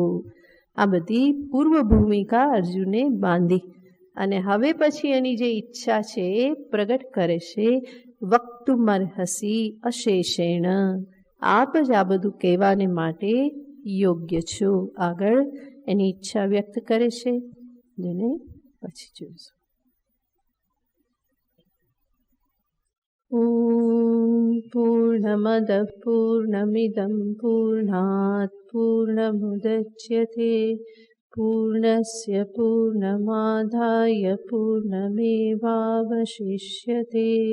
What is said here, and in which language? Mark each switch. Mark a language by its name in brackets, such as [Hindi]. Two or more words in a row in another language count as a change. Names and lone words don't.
[Gujarati] આ બધી પૂર્વ ભૂમિકા અર્જુને બાંધી અને હવે પછી એની જે ઈચ્છા છે એ પ્રગટ કરે છે. [Sanskrit] વક્તુમર્હસી અશેષેણ. [Gujarati] આપ જ આ બધું કહેવાને માટે યોગ્ય છો. આગળ એની ઈચ્છા વ્યક્ત કરે છે, જેને પછી જોઈશું. [Sanskrit] ॐ पूर्णमदः पूर्णमिदं पूर्णात् पूर्णमुदच्यते पूर्णस्य पूर्णमादाय पूर्णमेवावशिष्यते।